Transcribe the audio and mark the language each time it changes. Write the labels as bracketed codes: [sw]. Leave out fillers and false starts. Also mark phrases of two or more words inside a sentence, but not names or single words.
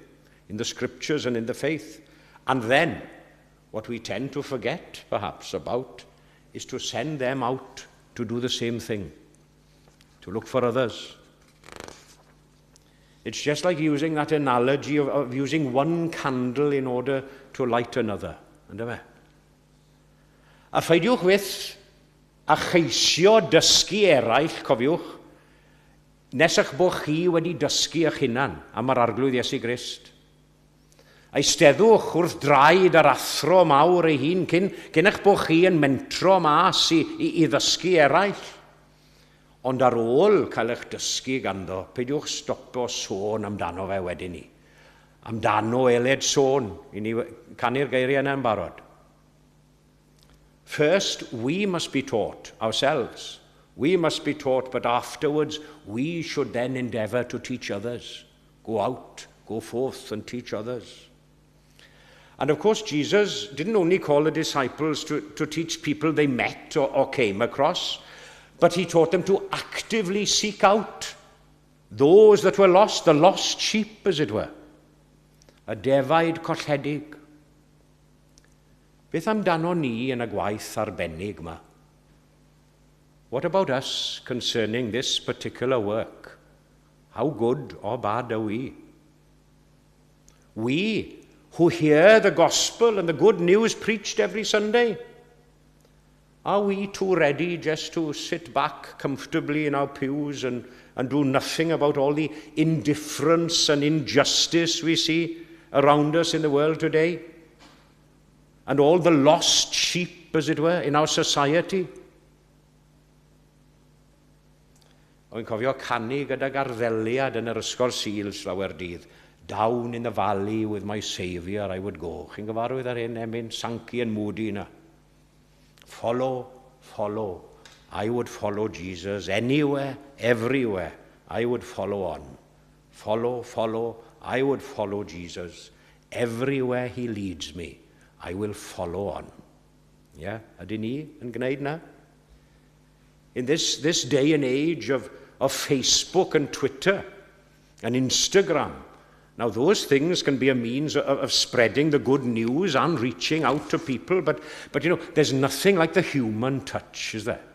[en] In the scriptures and in the faith. And then, what we tend to forget, perhaps, about, is to send them out to do the same thing, to look for others. It's just like using that analogy of using one candle in order to light another. [cy] Ynddo fe? A pheidiwch fyth a cheisio dysgu eraill, cofiwch, nes eich bod chi wedi dysgu eich hunan am yr arglwydd Iesu Grist. Eisteddwch wrth draed yr athro mawr ei hun cyn eich bod chi yn mentro mas i ddysgu eraill. Ond ar ôl cael eich dysgu ganddo, peidiwch stopo sôn amdano fe wedyn ni. Amdano eled sôn, i ni canu'r geiriau yna yn barod. [en] First, we must be taught ourselves. We must be taught, but afterwards, we should then endeavor to teach others. Go out, go forth and teach others. And of course, Jesus didn't only call the disciples to teach people they met or came across, but he taught them to actively seek out those that were lost, the lost sheep, as it were. [cy] A defaid colledig. Beth amdano ni yn y gwaith arbennig yma? [en] What about us concerning this particular work? How good or bad are we? We who hear the gospel and the good news preached every Sunday, are we too ready just to sit back comfortably in our pews and do nothing about all the indifference and injustice we see around us in the world today? And all the lost sheep, as it were, in our society? [cy] O'n cofio canu gyda Garddeliad yn yr ysgol Seals lawer dydd. [en] Down in the valley with my Saviour I would go. [cy] Chi'n gyfarwydd ar hyn, Emyn Sankey and Moody na. [en] Follow, follow. I would follow Jesus anywhere, everywhere. I would follow on. Follow, follow. I would follow Jesus. Everywhere he leads me, I will follow on. Yeah, [cy] ydyn ni yn gwneud na? [en] In this day and age of Facebook and Twitter and Instagram, now those things can be a means of spreading the good news and reaching out to people, but you know, there's nothing like the human touch, is there?